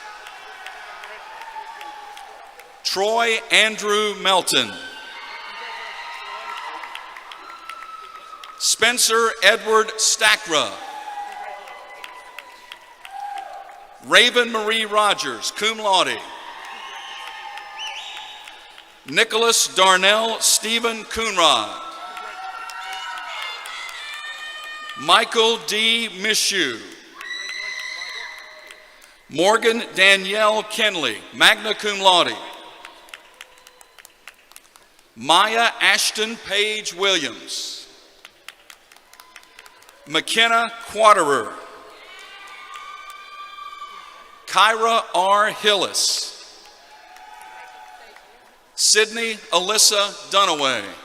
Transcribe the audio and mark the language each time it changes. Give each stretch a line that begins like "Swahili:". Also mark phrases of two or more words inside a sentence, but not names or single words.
English: Troy Andrew Melton. Spencer Edward Stackra. Raven Marie Rogers,
Latin: cum laude.
English: Nicholas Darnell Stephen Coonrod. Michael D. Mishu. Morgan Danielle Kenley,
Latin: magna cum laude.
English: Maya Ashton Page Williams. McKenna Quaterer. Kyra R. Hillis. Sydney Alyssa Dunaway.